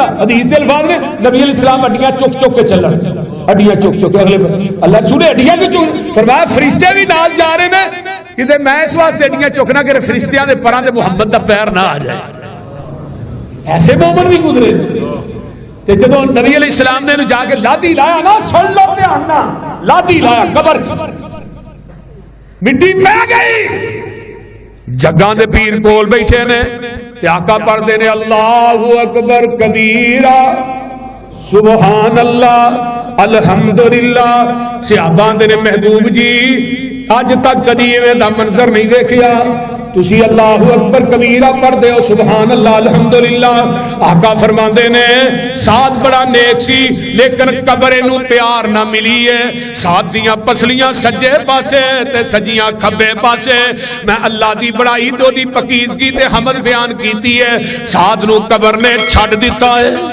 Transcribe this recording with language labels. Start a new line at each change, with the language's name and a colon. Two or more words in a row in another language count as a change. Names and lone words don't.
Punjabi: حدیث دے الفاظ نیں
Arabic: نبي عليه السلام
Punjabi: ہڈیاں چک چک کے چلن، ہڈیاں چک چک کے اگلے اللہ سنے ہڈیاں بھی چک، فرمایا فرشتے بھی نال جا رہے نیں کہ میں اس واسطے ہڈیاں چکنا کہ فرشتیاں دے پراں تے محمد دا پیر نہ آ جائے. ایسے مومن بھی گزرے تے جدوں
Arabic: نبي عليه السلام
Punjabi: نے جا کے لادی لایا نہ، سن لو دھیان نال، لادی لایا قبر چ، مٹی پے گئی، جگاں دے پیر کول بیٹھے نیں تے آقا پڑھدے نیں
Arabic: الله أكبر كبيرا سبحان الله الحمد لله.
Punjabi: صحابہ دے نیں محبوب جی اج تک کدی ایویں دا منظر نہیں دیکھیا، تسی
Arabic: الله أكبر كبيرا
Punjabi: پڑھدے ہو,
Arabic: سبحان الله الحمد لله.
Punjabi: آقا فرماندے نیں ساتھ بڑا نیک سی لیکن قبر نوں پیار نہ ملی ہے. ساتھ دیاں پسلیاں سجے پاسے تے سجیاں کھبے پاسے، میں اللہ دی بڑائی تے اودی پاکیزگی تے حمد بیان کیتی ہے، ساتھ نوں قبر نے چھڈ دتا ہے.